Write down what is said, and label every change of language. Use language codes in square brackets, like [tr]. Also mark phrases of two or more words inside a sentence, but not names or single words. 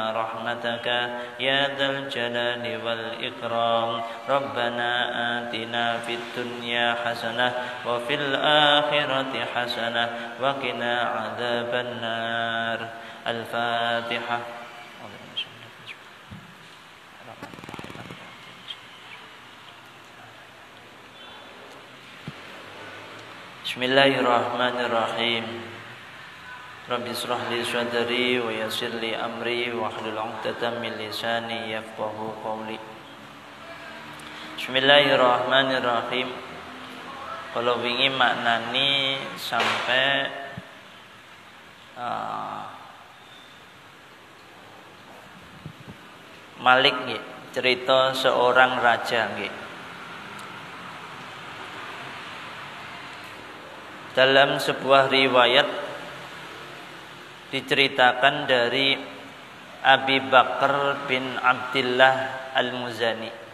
[ar] رحمتك يا ذا الجلال والإكرام ربنا آتنا في الدنيا حسنة وفي الآخرة حسنة وقنا عذاب النار الفاتحة Bismillahirrahmanirrahim. رب اشرح لي صدري ويسر لي أمري واحلل عقدة من لساني يفقهوا قولي. Bismillahirrahmanirrahim. [jv] Kalau wingi maknani sampai Malik nggih, [id] cerita seorang raja nggih. Dalam sebuah riwayat diceritakan dari Abi Bakar bin Abdullah Al-Muzani.